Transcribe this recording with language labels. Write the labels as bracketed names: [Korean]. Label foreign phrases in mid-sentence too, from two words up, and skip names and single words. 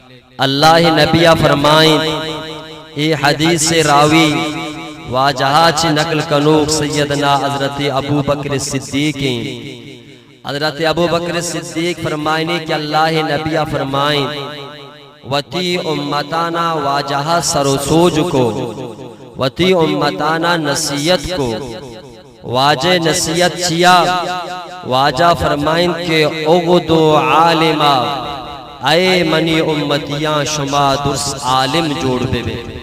[Baluchi] اللہ نبیہ فرمائیں یہ حدیث راوی واجہا چی نقل کنوک سیدنا حضرت ابو بکر صدیق حضرت ابو بکر صدیق فرمائیں کہ اللہ نبیہ فرمائیں وتی امتانا واجہ سر و سوج کو، وتی امتانا نصیحت کو، واجہ نصیحت چیا، واجہ فرمائن کہ [Arabic] اغدو عالما، [Baluchi] اے منی امتیاں شما درس عالم جوڑ بے بے،